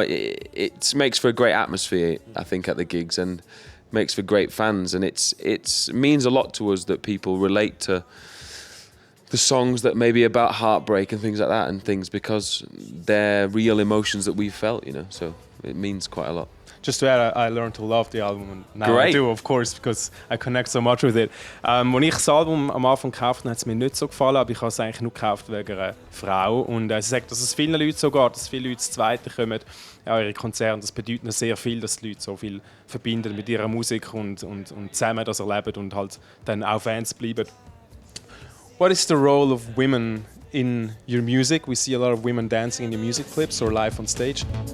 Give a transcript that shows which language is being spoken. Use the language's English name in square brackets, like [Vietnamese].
[English] It makes for a great atmosphere, I think, at the gigs, and makes for great fans. And it means a lot to us that people relate the songs that maybe about heartbreak and things like that, and things because they're real emotions that we felt, you know. So it means quite a lot. Just to add, I learned to love the album, and now Great. I do, of course, because I connect so much with it. [German] Als ich das Album am Anfang gekauft habe, hat es mir nicht so gefallen, aber ich habe es eigentlich nur gekauft wegen einer Frau. Und sie sagt, dass es vielen Leuten so geht, dass viele Leute zu Zweiten kommen an ihre Konzerte. Das bedeutet ihnen sehr viel, dass die Leute so viel verbinden mit ihrer Musik und zusammen das erleben und halt dann auch Fans bleiben. [English] What is the role of women in your music? We see a lot of women dancing in your music clips or live on stage.